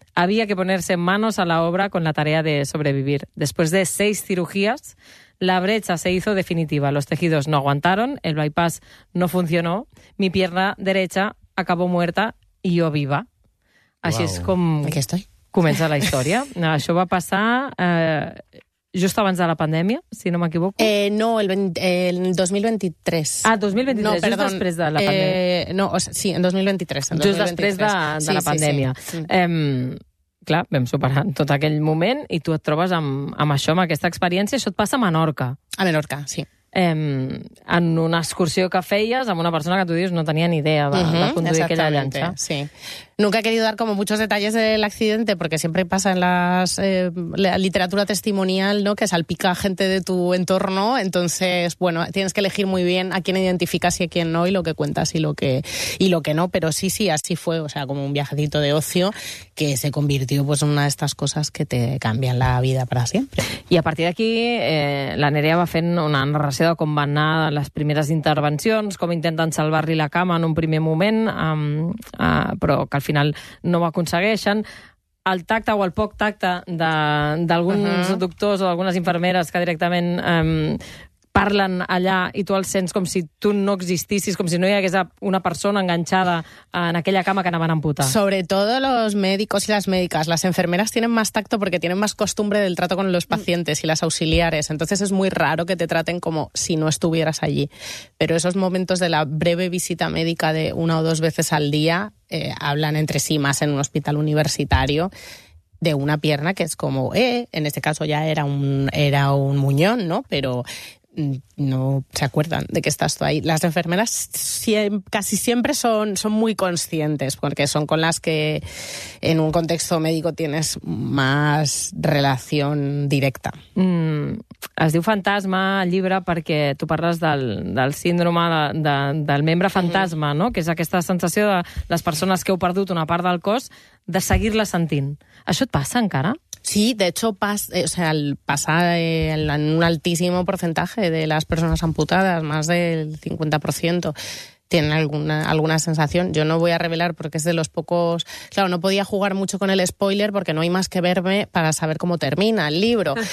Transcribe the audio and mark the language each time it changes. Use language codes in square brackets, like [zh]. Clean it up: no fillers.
[es] Había que ponerse manos a la obra con la tarea de sobrevivir. Después de 6 cirugías, la brecha se hizo definitiva. Los tejidos no aguantaron, el bypass no funcionó, mi pierna derecha acabó muerta y yo viva. [ca] Així és com [es] aquí estoy. [ca] Comença la història. Això va passar just abans de la pandèmia, si no m'equivoco. No, el 2023. Ah, 2023, no, just perdón. Després de la pandèmia. [es] Sí, en 2023. En [ca] just 2023. Després de sí, la pandèmia. Sí. Clar, vam superar tot aquell moment i tu et trobes amb això, amb aquesta experiència. Això et passa a Menorca. A Menorca, sí. En una excursió que feies amb una persona que tu dius no tenia ni idea de conduir aquella llanxa. Sí. [es] Nunca he querido dar como muchos detalles del accidente porque siempre pasa en las la literatura testimonial, ¿no? Que salpica gente de tu entorno, entonces, bueno, tienes que elegir muy bien a quién identificas y a quién no y lo que cuentas y lo que no, pero sí, así fue, o sea, como un viajecito de ocio que se convirtió pues en una de estas cosas que te cambian la vida para siempre. [ca] Y a partir d'aquí, la Nerea va fent una narració de com van anar les primeres intervencions, com intenten salvar-li la cama en un primer moment, però que al final no ho aconsegueixen. El tacte o el poc tacte d'alguns doctors o d'algunes infermeres que directament parlen allà i tu els sents com si tu no existissis, com si no hi hagués una persona enganxada en aquella cama que anaven a amputar. [es] Sobretot los médicos y las médicas. Las enfermeras tienen más tacto porque tienen más costumbre del trato con los pacientes y las auxiliares. Entonces es muy raro que te traten como si no estuvieras allí. Pero esos momentos de la breve visita médica de una o dos veces al día... hablan entre sí, más en un hospital universitario, de una pierna que es como, en este caso ya era un muñón, ¿no? Pero no se acuerdan de que estás tú ahí. Las enfermeras casi siempre son muy conscientes, porque son con las que en un contexto médico tienes más relación directa. [ca] Mm, es diu fantasma el llibre perquè tu parles del síndrome del membre fantasma, no? Que és aquesta sensació de les persones que heu perdut una part del cos, de seguir-la sentint. Això et passa encara? [es] Sí, de hecho pasa en un altísimo porcentaje de las personas amputadas, más del 50%, tienen alguna sensación. Yo no voy a revelar porque es de los pocos... Claro, no podía jugar mucho con el spoiler porque no hay más que verme para saber cómo termina el libro.